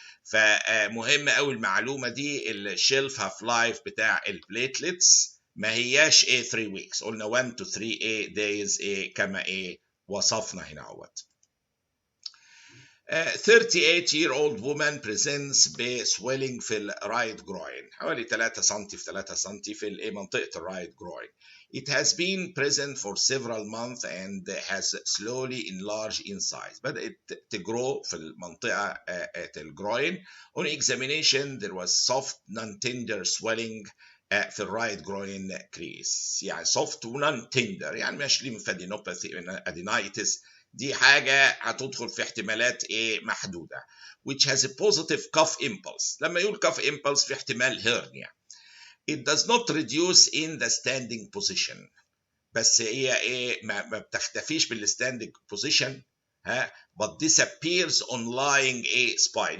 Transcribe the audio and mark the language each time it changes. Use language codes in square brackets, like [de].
[ar] فمهم قوي المعلومه دي. الشيلف هاف لايف بتاع البليتلتس ما هياش 3 ويكس، قلنا [en] 1 to 3 days [ar] كما وصفنا هنا اهوت. [en] 38-year-old woman presents [ar] بسويلنج في الرايت جروين، حوالي 3 سم في 3 سم في منطقة الرايت جروين. [en] It has been present for several months and has slowly enlarged in size. [ar] بدأت تجرو في المنطقة الجروين. [en] On examination there was soft non-tender swelling [ar] في الرايت جروين كريس. يعني soft و non-tender، يعني مش lymphadenopathy adenitis. دي حاجة هتدخل في احتمالات محدودة. [en] which has a positive cuff impulse. [ar] لما يقول cuff impulse في احتمال hernia. [en] it does not reduce in the standing position. [ar] بس هي ما بتختفيش بالستاندing [en] position but disappears on lying spine.